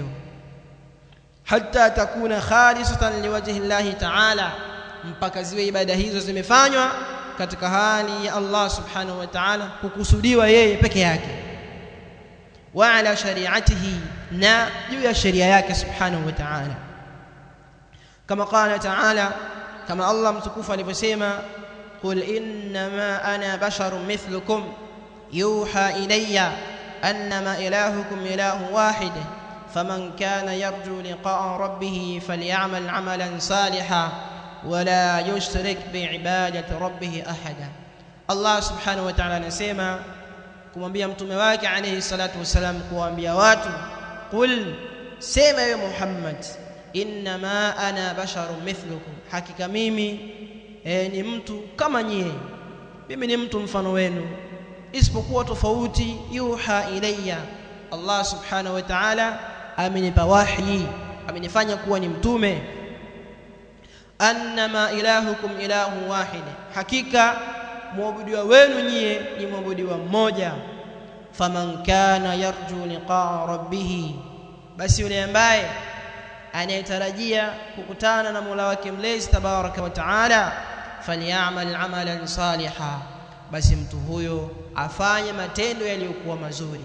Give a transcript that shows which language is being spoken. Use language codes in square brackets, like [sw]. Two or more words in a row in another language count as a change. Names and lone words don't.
[ar] حتى تكون خالصة لوجه الله تعالى, [sw] mpaka ziwe ibada hizo zimefanywa katika hali ya Allah [ar] سبحانه وتعالى, [sw] kukusudiwa yeye peke yake. [ar] وعلى شريعته, [sw] na juu ya sheria yake [ar] سبحانه وتعالى. كما قال تعالى, [sw] kama Allah mtukufu alivyosema, [ar] قل إنما أنا بشر مثلكم يوحى إلي أنما إلهكم إله واحد فمن كان يرجو لقاء ربه فليعمل عملا صالحا ولا يشرك بعبادة ربه أحدا. [sw] Allah [ar] سبحانه وتعالى [sw] anasema kumwambia mtume wake [ar] عليه الصلاة والسلام, [sw] kuambia watu, qul, sema ewe Muhammad, [ar] إنما أنا بشر مثلكم, [sw] hakika mimi ni mtu kama nyie, mimi ni mtu mfano wenu, isipokuwa tofauti, [ar] يوحى إلي, [sw] Allah [ar] سبحانه وتعالى [sw] amenipa wahi, amenifanya kuwa ni mtume. [ar] أنما إلهكم إله واحد, [sw] hakika muabudiwa wenu nyie ni muabudiwa mmoja. [ar] فمن كان يرجو لقاء ربه, [sw] basi yule ambaye anayetarajia kukutana na Mola wake mlezi [ar] تبارك وتعالى, فليعمل عملا صالحا, [sw] basi mtu huyo afanye matendo yaliyokuwa mazuri.